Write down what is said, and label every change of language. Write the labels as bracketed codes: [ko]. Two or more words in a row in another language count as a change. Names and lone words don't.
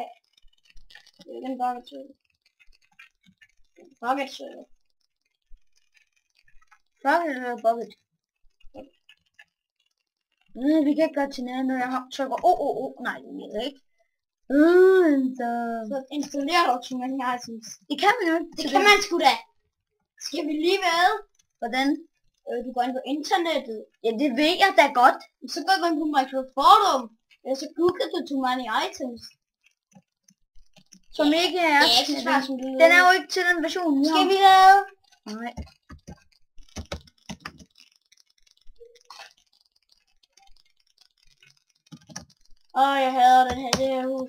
[da] Det er ikke en [en] bucket server. Bucket server. [da] Bucket eller bucket? Vi kan ikke gøre til nærmere, når jeg trykker nej, det vil jeg ikke. Så installerer du [en] too many items. [da] Det kan man jo ikke. Det kan man sgu da. Skal vi lige ved? Hvordan? Du går ind på internettet. Ja, det ved jeg da godt. Så går du ind på Microsoft Forum. Eller så googler du [en] too many items. [da] Som ikke er. Det er ikke så svært, som du ved. Den er jo ikke til den version, vi har. Skal vi lave? Nej. Jeg hader det her hus.